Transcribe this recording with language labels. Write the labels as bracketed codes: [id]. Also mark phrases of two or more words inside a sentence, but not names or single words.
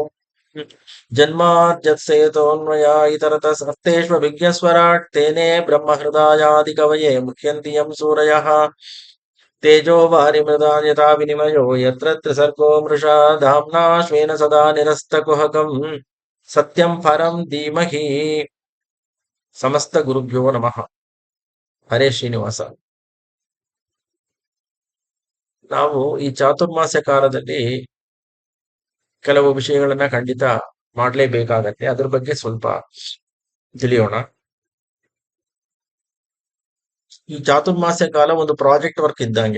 [sa] ಜನ್ಮಾದ್ಯತ್ಸೇತೋನ್ಮಯ ಇತರತಸ್ತೇಷ್ವಭಿಜ್ಞಸ್ವರಾಟ್ ತೇನೇ ಬ್ರಹ್ಮಹೃದಾಯಾದಿ ಕವಯೇ ಮುಹ್ಯಂತಿ ಯಂ ಸೂರಯಃ ತೇಜೋ ವಾರಿಮೃದಾ ಯಥಾ ವಿನಿಮಯೋ ಯತ್ರ ತ್ರಿಸರ್ಗೋ ಮೃಷಾ ಧಾಮ್ನಾ ಶ್ವೇನ ಸದಾ ನಿರಸ್ತಕುಹಕಂ ಸತ್ಯಂ ಪರಂ ಧೀಮಹಿ. ಸಮಸ್ತ ಗುರುಭ್ಯೋ ನಮಃ. ಹರೇ ಶ್ರೀನಿವಾಸ. [kn] ನಾವು ಈ ಚಾತುರ್ಮಾಸ್ಯ ಕಾಲದಲ್ಲಿ ಕೆಲವು ವಿಷಯಗಳನ್ನ ಖಂಡಿತ ಮಾಡಲೇಬೇಕಾಗತ್ತೆ. ಅದ್ರ ಬಗ್ಗೆ ಸ್ವಲ್ಪ ತಿಳಿಯೋಣ. ಈ ಚಾತುರ್ಮಾಸ್ಯ ಕಾಲ ಒಂದು [en] project work [kn] ಇದ್ದಂಗೆ.